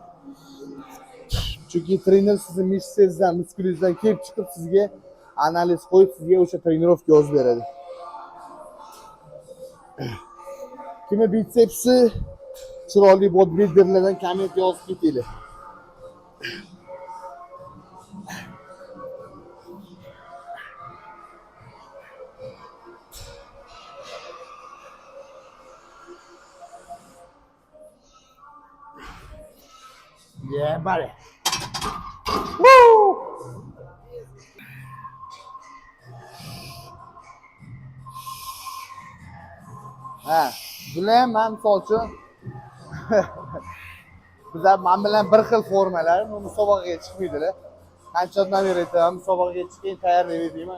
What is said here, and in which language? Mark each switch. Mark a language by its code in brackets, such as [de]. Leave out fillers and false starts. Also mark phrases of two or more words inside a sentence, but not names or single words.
[uz] Chunki trener sizni mishsangizdan, muskulingizdan kelib chiqib sizga analiz qo'yib, sizga o'sha trenirovka yozib beradi. Kimni bitsepsi chiroyli bodybuilderlardan komment yozib ketinglar. [en] Yeah, buddy. Woo! [uz] Ha, bular ham misol uchun bizlar men bilan bir xil formalar, musobaqaga chiqmaydilar. Qanchadan beri aytaman, musobaqaga chiqing, tayyorlayver deyman.